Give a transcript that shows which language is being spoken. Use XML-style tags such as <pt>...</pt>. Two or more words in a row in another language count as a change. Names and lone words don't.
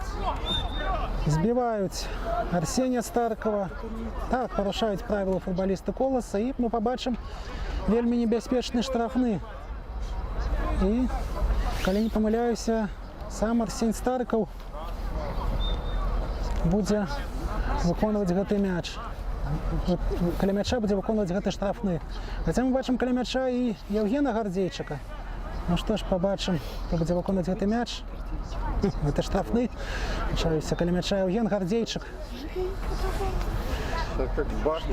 <uk>Збивають Арсения Старкова. Так, порушають правила футболісти Колоса. І ми побачимо вельми небезпечні штрафні. І, коли не помиляюся, сам Арсень Старков буде</uk> <be>выконваць гэты мяч. Каля мяча будзе выконваць гэты штрафны. Хаця мы бачым каля мяча і Евгена Гардзейчыка. Ну што ж, пабачым, хто будзе выконваць гэты мяч. Гэта штрафны. Пачаўся каля мяча Евген Гардзейчык.</be> <ru>Так как бахнет.</ru>